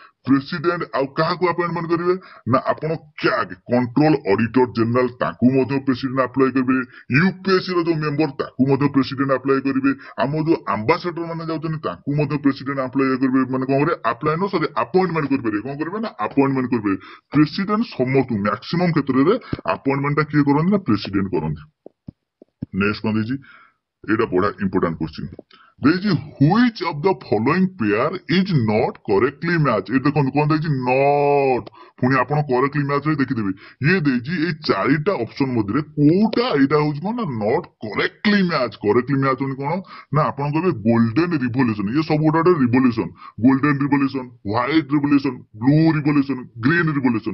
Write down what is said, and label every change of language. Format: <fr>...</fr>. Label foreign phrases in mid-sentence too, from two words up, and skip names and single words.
<or>ପ୍ରେସିଡେଣ୍ଟ ଆଉ କାହାକୁ ଆପଏଣ୍ଟମେଣ୍ଟ କରିବେ? ନା ଆପଣ କ୍ୟାଗ କଣ୍ଟ୍ରୋଲ ଅଡିଟର ଅଡିଟର ଜେନେରାଲ ତାଙ୍କୁ ମଧ୍ୟ ପ୍ରେସିଡେଣ୍ଟ ଆପ୍ଲାଏ କରିବେ, ୟୁପିଏସସି ର ଯୋଉ ମେମ୍ବର ତାକୁ ମଧ୍ୟ ପ୍ରେସିଡେଣ୍ଟ ଆପ୍ଲାଏ କରିବେ, ଆମ ଯୋଉ ଆମ୍ବାସେଡର ମାନେ ଯାଉଛନ୍ତି ତାଙ୍କୁ ମଧ୍ୟ ପ୍ରେସିଡେଣ୍ଟ ଆପ୍ଲାଏ କରିବେ, ମାନେ କଣ କରିବେ ଆପ୍ଲାଏ ନ ସରି ଆପଏଣ୍ଟମେଣ୍ଟ କରିପାରିବେ, କଣ କରିବେ ନା ଆପଏଣ୍ଟମେଣ୍ଟ କରିବେ। ପ୍ରେସିଡେଣ୍ଟ ସମସ୍ତଙ୍କୁ ମ୍ୟାକ୍ସିମମ୍ କ୍ଷେତ୍ରରେ ଆପଏଣ୍ଟମେଣ୍ଟ ଟା କିଏ କରନ୍ତି ନା ପ୍ରେସିଡେଣ୍ଟ କରନ୍ତି। ନେକ୍ସଟ କଣ ଦେଇଛି, ଏଇଟା ବଢିଆ</or> <en>important question</en> <or>ଦେଇଛି,</or> <en>which of the following pair is not correctly matched।</en> <or>ଏ ଦେଖନ୍ତୁ କଣ ଦେଇଛି ନଟ୍, ପୁଣି ଆପଣ</or> <en>correctly match</en> <or>ରେ ଦେଖିଦେବେ। ଇଏ ଦେଇଛି ଏଇ ଚାରିଟା ଅପସନ ମଧ୍ୟରେ କୋଉଟା ଏଇଟା ହଉଛି କଣ ନା</or> <en>not correctly match. correctly match</en> <or>ହଉଛି କଣ ନା ଆପଣ କହିବେ</or> <en>golden revolution.</en> <or>ଇଏ ସବୁ ଗୋଟେ ରିଭଲ୍ୟୁସନ,</or> <en>golden revolution, white revolution, blue revolution, green revolution.</en>